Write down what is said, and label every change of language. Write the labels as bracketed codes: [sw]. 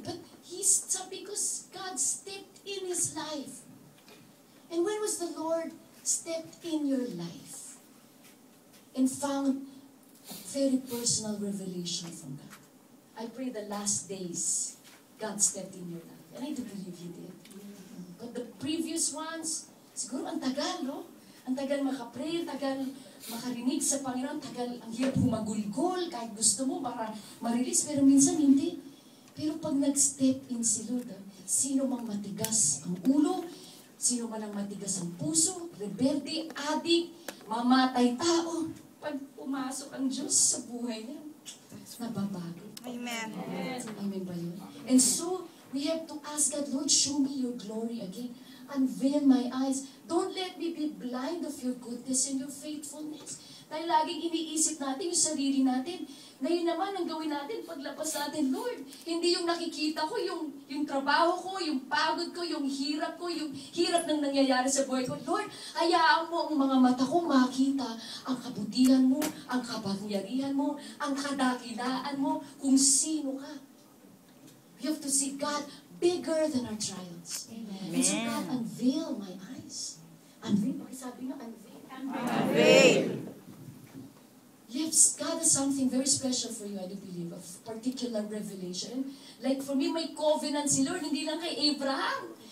[en] But because God stepped in his life. And when was the Lord stepped in your life and found a very personal revelation from God? I pray the last days, God stepped in your life. And I do believe He did. But the previous ones, [tl] siguro ang tagal, no? Ang tagal makapray, ang tagal makarinig sa Panginoon, tagal ang hirap humagulgol, kahit gusto mo para ma-release, pero minsan hindi. Pero pag nag-step in si Lord, sino mang matigas ang ulo, sino man ang matigas ang puso, rebelde, adik, mamatay tao, pag pumasok ang Diyos sa buhay niya, nababago. Amen. Amen ba yun? [en] And so, we have to ask God, Lord, show me your glory again. Unveil my eyes. Don't let me be blind of your goodness and your faithfulness. [tl] Dahil laging iniisip natin yung sarili natin. Ngayon naman, ang gawin natin, paglabas natin, Lord, hindi yung nakikita ko, yung trabaho ko, yung pagod ko, yung hirap ng nangyayari sa buhay ko. Lord, hayaan mo ang mga mata ko makita ang kabutihan mo, ang kapangyarihan mo, ang kadakilaan mo, kung sino ka. [en] We have to see God bigger than our trials. Amen. And so God, unveil my eyes. Unveil, [tl] pakisabi nga, [en] unveil. Unveil. Yes, God has something very special for you, I do believe, a particular revelation. Like for me, [tl] may covenant si Lord, hindi lang kay Abraham.